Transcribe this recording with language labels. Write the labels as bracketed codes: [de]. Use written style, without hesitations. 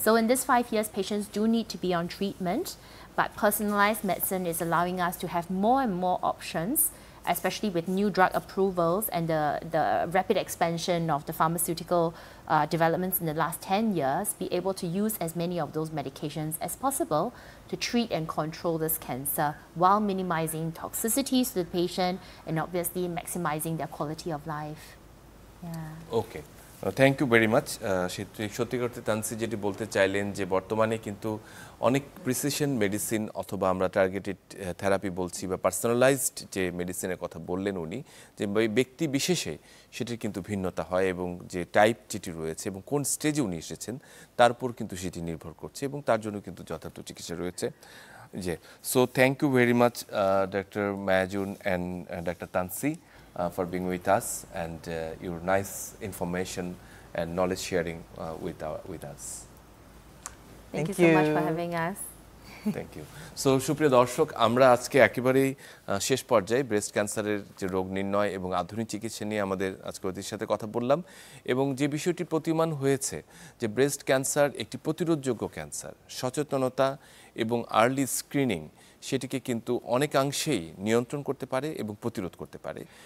[en] So in this 5 years, patients do need to be on treatment, but personalized medicine is allowing us to have more and more options, especially with new drug approvals and the rapid expansion of the pharmaceutical developments in the last 10 years, be able to use as many of those medications as possible to treat and control this cancer while minimizing toxicities to the patient and obviously maximizing their quality of life. Yeah. Okay. Thank you very much. [bn] সত্যি করতে তানসি যেটি বলতে চাইলেন যে বর্তমানে কিন্তু অনেক precision medicine অথবা আমরা টার্গেটেড থেরাপি বলছি বা পার্সোনালাইজড যে মেডিসিনের কথা বললেন উনি, যে ব্যক্তি বিশেষে সেটির কিন্তু ভিন্নতা হয় এবং যে টাইপ যেটি রয়েছে এবং কোন স্টেজে উনি এসেছেন তার উপর কিন্তু সেটি নির্ভর করছে এবং তার জন্য কিন্তু যথার্থ চিকিৎসা রয়েছে। [en] যে so thank you very much doctor Mayajun and doctor Tansi for being with us and your nice information and knowledge sharing with us. Thank you so much for having us. Thank you. [bn] So সুপ্রিয় দর্শক, আমরা আজকে একেবারেই শেষ পর্যায়ে breast ক্যান্সারের যে রোগ নির্ণয় এবং আধুনিক চিকিৎসা নিয়ে আমাদের আজকে অতিথির সাথে কথা বললাম, এবং যে বিষয়টি প্রতীয়মান হয়েছে যে ব্রেস্ট ক্যান্সার একটি প্রতিরোধযোগ্য ক্যান্সার, সচেতনতা এবং আর্লি স্ক্রিনিং সেটিকে কিন্তু অনেকাংশেই নিয়ন্ত্রণ করতে পারে এবং প্রতিরোধ করতে পারে।